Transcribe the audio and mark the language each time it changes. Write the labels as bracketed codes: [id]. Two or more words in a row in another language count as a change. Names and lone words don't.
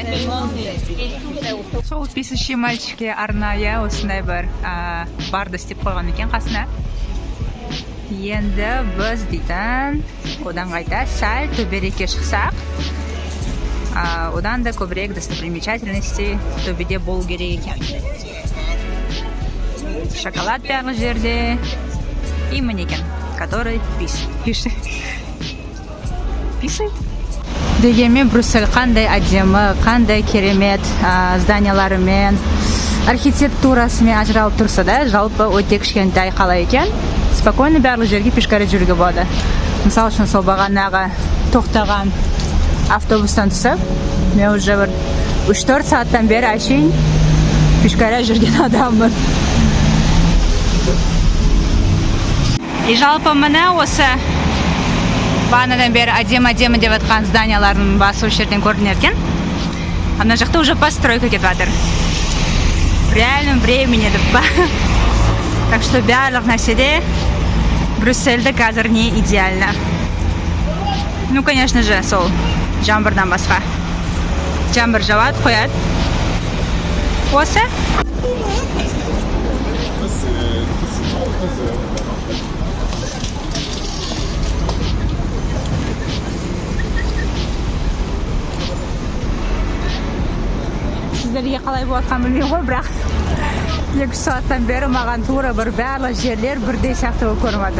[kk] Сол [ru] писающий мальчикке [kk] арнайы осындай бір барды істеп қойған екен қасына. Енді біз дейтін одан қайта сәл төберекке шықсақ, одан да көбірек достопримечательности төбеде болу керек екен. Шоколад барлық жерде [ru] и манекен, который пишет. [kk] Дегенмен Брюссель қандай әдемі, қандай керемет зданияларымен, архитектурасымен ажыралып тұрса да, жалпы өте кішкентай қала екен. Спокойно барлық жерге пешкаре жүруге болады. Мысалы үшін сол бағанағы тоқтаған автобустан түсіп, мен уже бір 3-4 сағаттан бері әшейін пешкаре жүрген адаммын. И жалпы міне осы бағанадан бері әдемі деп атқан зданиялардың басы осы жерден көрінер екен. Ана жақта уже постройка кетіп жатыр. [ru] В реальном времени [kk] деп па. [ru] Так что [kk] барлық нәрседе Брюссельде қазір не идеально. [ru] Ну, конечно же, [kk] сол жаңбырдан басқа. Жаңбыр жауады, қояды. Осы? Сіздерге қалай болатқан білмеймін ғой, бірақ 2 сағаттан бері маған тура бір барлық жерлер бірдей сияқты болып көрінді.